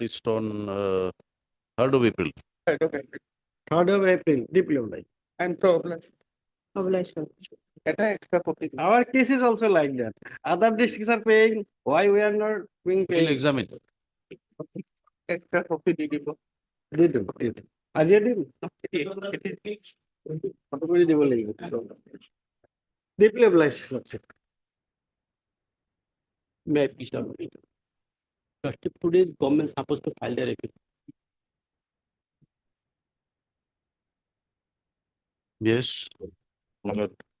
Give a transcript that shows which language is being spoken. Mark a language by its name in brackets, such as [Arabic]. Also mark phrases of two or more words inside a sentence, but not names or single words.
[English] List on 3rd of April. Okay. 3rd of April, deeply obliged. I'm so obliged. Obliged. Get an extra copy. Our case is also like that. Other districts are paying, why we are not being We'll paid? examine. Extra copy did [Assamese] দিলো, দিলো। আজিয়ে দিম? কত করে দিব লাগিব? [English] Deeply obliged, Lordship. May I please have it? Lordship, today is government supposed to file their appeal. Yes. My lord,